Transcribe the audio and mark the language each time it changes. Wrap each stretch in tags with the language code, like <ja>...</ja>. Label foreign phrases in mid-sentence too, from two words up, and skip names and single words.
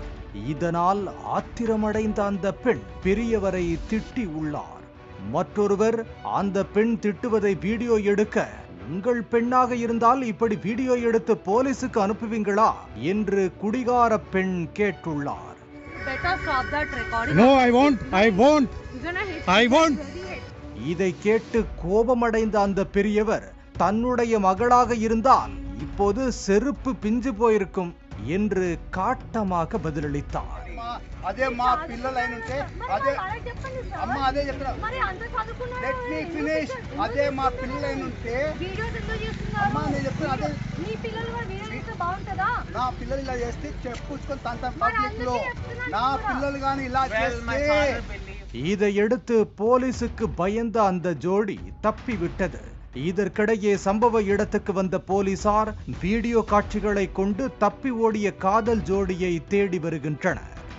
<ta>இதனால் ஆத்திரமடைந்த அந்த பெண் பெரியவரை திட்டி உள்ளார். மற்றொருவர் அந்த பெண் திட்டுவதை வீடியோ எடுக்க, உங்கள் பெண்ணாக இருந்தால் இப்படி வீடியோ எடுத்து போலீசுக்கு அனுப்புவீங்களா என்று குடிகார பெண் கேட்டுள்ளார்.</ta> <en>No, I won't. I won't. I won't.</en> <ta>இதை கேட்டு கோபமடைந்த அந்த பெரியவர், தன்னுடைய மகளாக இருந்தால் இப்போது செருப்பு பிஞ்சு போயிருக்கும் என்று காட்டமாக பதிலளித்தார்.</ta> <te>అదే మా పిల్లలు అయినుంటే అదే అమ్మ అదే చెప్తున్నా.</te> <en>let me finish.</en> <te>అదే మా పిల్లలు అయినుంటే అమ్మ నేను చెప్తున్నా. అదే మీ పిల్లలు కూడా వీడియో చేస్తే బాగుంటుందా? నా పిల్లలు ఇలా చేస్తే చెప్పుకొని తంత పబ్లిక్ లో నా పిల్లలు గాని ఇలా చేస్తే.</te> <ta>இதையடுத்து போலீசுக்கு பயந்த அந்த ஜோடி தப்பிவிட்டது. இதற்கிடையே சம்பவ இடத்துக்கு வந்த போலீசார் வீடியோ காட்சிகளை கொண்டு தப்பி ஓடிய காதல் ஜோடியை தேடி வருகின்றனர்.</ta>